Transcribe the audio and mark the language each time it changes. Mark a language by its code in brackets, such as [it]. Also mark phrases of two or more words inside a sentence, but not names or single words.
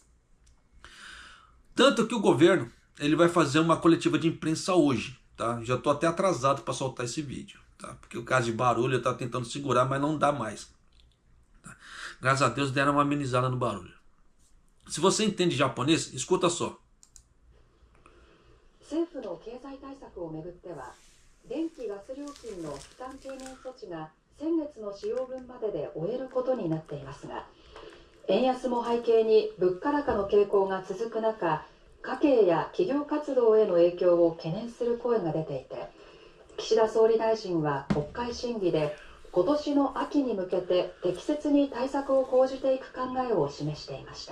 [pt] Tanto que o governo ele vai fazer uma coletiva de imprensa hoje. Tá? Já estou até atrasado para soltar esse vídeo. Tá? Porque o caso de barulho eu estava tentando segurar, mas não dá mais. Tá? Graças a Deus deram uma amenizada no barulho. Se você entende japonês, escuta só. [ja] 政府の経済対策をめぐっては、電気・ガス料金の負担軽減措置が先月の使用分までで終えることになっていますが、円安も背景に物価高の傾向が続く中、家計や企業活動への影響を懸念する声が出ていて、岸田総理大臣は国会審議で今年の秋に向けて適切に対策を講じていく考えを示していました。